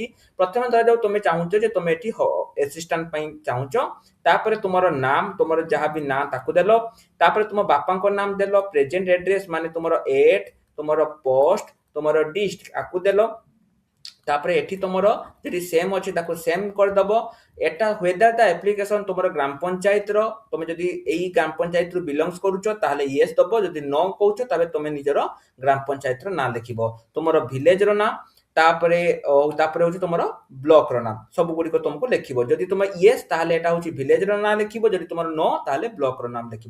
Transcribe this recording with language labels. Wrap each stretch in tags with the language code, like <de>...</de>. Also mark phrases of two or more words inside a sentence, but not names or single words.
<or>ପ୍ରଥମେ ଧରାଯାଉ ତମେ ଚାହୁଁଛ ଯେ ତମେ ଏଠି ଆସିଷ୍ଟାଣ୍ଟ ପାଇଁ ଚାହୁଁଛ, ତାପରେ ତୁମର ନାମ, ତୁମର ଯାହା ବି ନାଁ ତାକୁ ଦେଲ, ତାପରେ ତୁମ ବାପାଙ୍କ ନାମ ଦେଲ,</or> <en>present address</en> <or>ମାନେ ତୁମର ଏଟ୍, ତୁମର ପୋଷ୍ଟ, ତୁମର ଡିଷ୍ଟ୍ରିକ୍ଟ ଆକୁ ଦେଲ। ତାପରେ ଏଠି ତମର ଯଦି ସେମ୍ ଅଛି ତାକୁ ସେମ୍ କରିଦବ। এটা</or> <en>whether the application</en> <or>ତୁମର ଗ୍ରାମ ପଞ୍ଚାୟତର, ତମେ ଯଦି ଏଇ ଗ୍ରାମ ପଞ୍ଚାୟତରୁ ବିଲଙ୍ଗସ୍ କରୁଛ ତାହେଲେ ୟେସ୍ ଦବ, ଯଦି ନ କହୁଛ ତାହେଲେ ତମେ ନିଜର ଗ୍ରାମ ପଞ୍ଚାୟତର ନାଁ ଲେଖିବ, ତୁମର ଭିଲେଜର ନାଁ, ତାପରେ ତାପରେ ହଉଛି ତମର ବ୍ଲକର ନାଁ, ସବୁ ଗୁଡ଼ିକ ତମକୁ ଲେଖିବ। ଯଦି ତମେ ୟେସ୍ ତାହେଲେ ଏଟା ହଉଛି ଭିଲେଜର ନାଁ ଲେଖିବ, ଯଦି ତମର ନ ତାହେଲେ ବ୍ଲକର ନାମ ଲେଖିବ।</or>